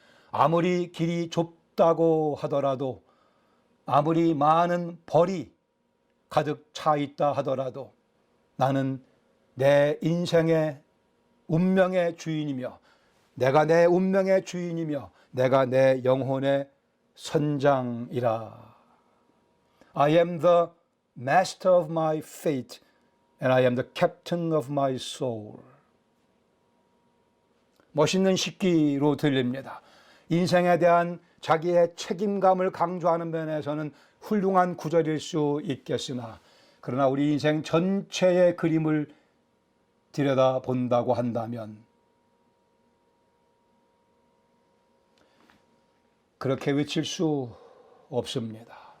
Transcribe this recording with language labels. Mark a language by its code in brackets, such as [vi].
[ko] 아무리 길이 좁다고 하더라도, 아무리 많은 벌이 가득 차 있다 하더라도 나는 내 인생의 운명의 주인이며 내가 내 운명의 주인이며 내가 내 영혼의 선장이라 [en] I am the master of my fate and I am the captain of my soul. [ko] 멋있는 식기로 들립니다. 인생에 대한 자기의 책임감을 강조하는 면에서는 훌륭한 구절일 수 있겠으나 그러나 우리 인생 전체의 그림을 들여다본다고 한다면 그렇게 외칠 수 없습니다.